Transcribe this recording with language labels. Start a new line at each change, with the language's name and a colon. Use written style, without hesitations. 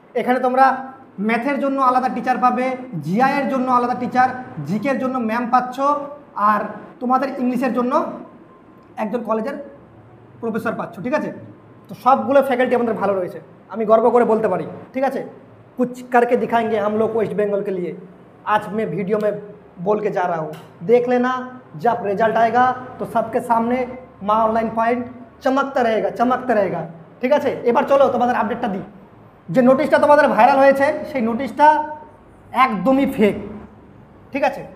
Bangla: এখানে তোমরা ম্যাথের জন্য আলাদা টিচার পাবে, জিআইয়ের জন্য আলাদা টিচার, জিকের জন্য ম্যাম পাচ্ছ, আর তোমাদের ইংলিশের জন্য একজন কলেজের প্রফেসর পাচ্ছ, ঠিক আছে। তো সবগুলো ফ্যাকাল্টি আমাদের ভালো রয়েছে, আমি গর্ব করে বলতে পারি, ঠিক আছে।
Hindi: कुछ करके दिखाएंगे हम लोग वेस्ट बंगाल के लिए। आज मैं वीडियो में बोल के जा रहा हूँ, देख लेना। जब रिजल्ट आएगा तो सबके सामने माँ ऑनलाइन पॉइंट चमकता रहेगा,
Bangla: ঠিক আছে। এবার চলো তোমাদের আপডেটটা দিই। যে নোটিশটা তোমাদের ভাইরাল হয়েছে সেই নোটিশটা একদমই ফেক, ঠিক আছে।